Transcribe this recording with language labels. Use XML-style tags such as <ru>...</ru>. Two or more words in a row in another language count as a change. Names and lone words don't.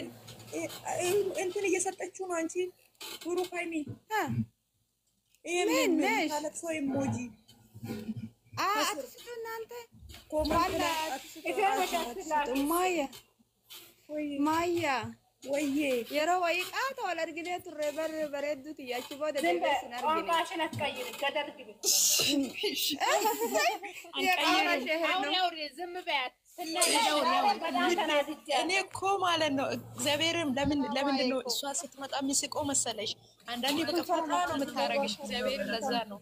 <am>እንትን እየሰጠችው ነው አንቺ ብሩካይሚ ምን ነሽ ታለቅሶ ኢሞጂ አትስጡ እናንተ ማያ ወይዬ</am> <om>yeroo wayiqaata wal argine turre bareedduuti achi booda deebiin argine</om> <am>ቋንቋሽን አትቀይሪ ገደል ግቢ ዝም በያት እኔ እኮ ማለት ነው እግዚአብሔርም ለምንድን ነው እሷ ስትመጣ የሚስቀው መሰለሽ? አንዳንዴ በቀፋታ ነው የምታረግሽ። እግዚአብሔር ለዛ ነው።</am>